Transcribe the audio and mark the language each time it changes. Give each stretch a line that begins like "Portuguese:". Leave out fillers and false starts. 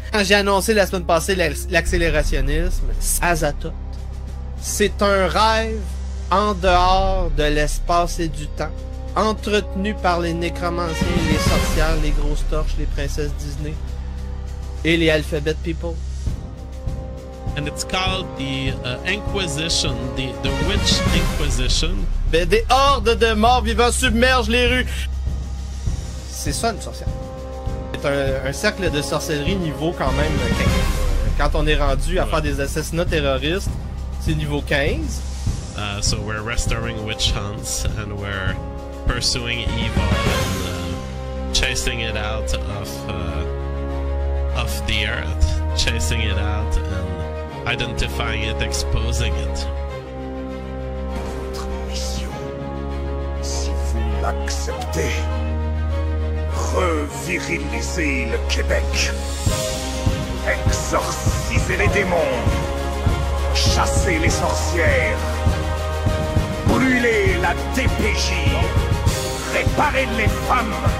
French: Quand j'ai annoncé la semaine passée l'accélérationnisme, Azathoth, c'est un rêve en dehors de l'espace et du temps, entretenu par les nécromanciens, les sorcières, les grosses torches, les princesses Disney et les Alphabet People.
English: And it's called the Inquisition, the Witch Inquisition.
French: Ben, des hordes de morts vivants submergent les rues. C'est ça une sorcière. C'est un cercle de sorcellerie niveau quand même 15. Quand on est rendu à faire des assassinats terroristes, c'est niveau 15.
English: So we're restoring witch hunts and we're pursuing evil and chasing it out of the earth, chasing it out and identifying it, exposing it.
French: Votre mission, si vous l'acceptez, reviriliser le Québec, exorciser les démons, chasser les sorcières, brûler la DPJ, réparer les femmes.